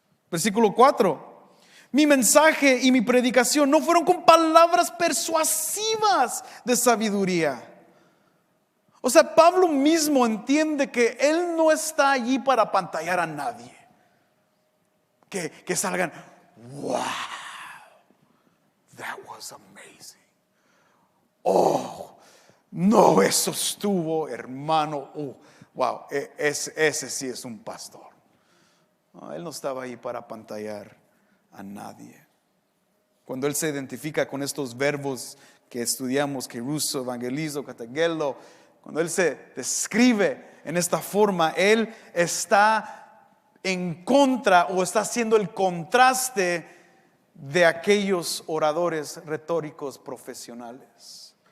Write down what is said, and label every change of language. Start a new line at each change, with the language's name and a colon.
Spanish: Versículo 4. Mi mensaje y mi predicación no fueron con palabras persuasivas de sabiduría. O sea, Pablo mismo entiende que él no está allí para apantallar a nadie. Que salgan:
English: wow, that was amazing.
Spanish: Oh, no, eso estuvo, hermano. Oh, wow, ese sí es un pastor. No, él no estaba ahí para apantallar a nadie. Cuando Él se identifica con estos verbos que estudiamos, kerusso, evangelizo, kategelo, cuando Él se describe en esta forma, Él está en contra o está haciendo el contraste de aquellos oradores retóricos profesionales.